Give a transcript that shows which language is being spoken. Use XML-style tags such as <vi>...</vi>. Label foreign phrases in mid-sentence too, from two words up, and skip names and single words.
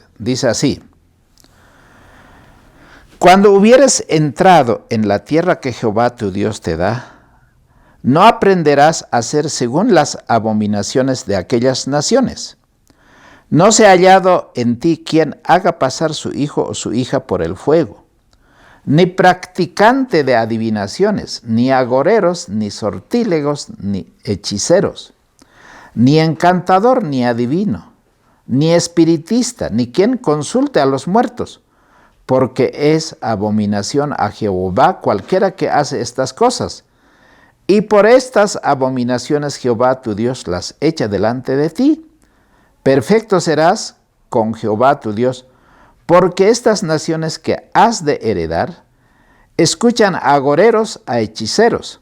<es>Dice así: Cuando hubieres entrado en la tierra que Jehová tu Dios te da, no aprenderás a hacer según las abominaciones de aquellas naciones. No se ha hallado en ti quien haga pasar su hijo o su hija por el fuego, ni practicante de adivinaciones, ni agoreros, ni sortílegos, ni hechiceros, ni encantador, ni adivino, ni espiritista, ni quien consulte a los muertos, porque es abominación a Jehová cualquiera que hace estas cosas. Y por estas abominaciones Jehová tu Dios las echa delante de ti. Perfecto serás con Jehová tu Dios, porque estas naciones que has de heredar escuchan a agoreros, a hechiceros.</es>